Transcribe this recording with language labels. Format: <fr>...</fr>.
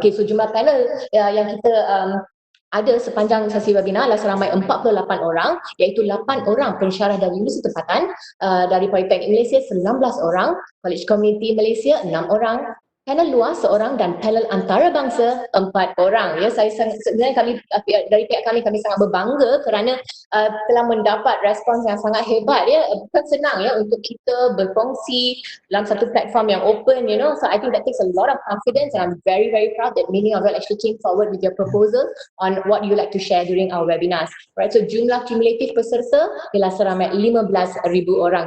<ms>Okey, so jumlah panel yang kita ada sepanjang sesi webinar adalah seramai 48 orang, iaitu 8 orang pensyarah dari Universiti Tempatan, dari Politeknik Malaysia 19 orang, College Community Malaysia 6 orang, panel luar seorang dan panel antarabangsa 4 orang. Sebenarnya kami dari pihak kami sangat berbangga kerana telah mendapat respons yang sangat hebat. Bukan senang untuk kita berkongsi dalam satu platform yang open,</ms> <en>so I think that takes a lot of confidence, and I'm very proud that many of you actually came forward with your proposal on what you like to share during our webinars.</en> <ms>Right, so jumlah kumulatif peserta ialah seramai 15,000 orang.</ms>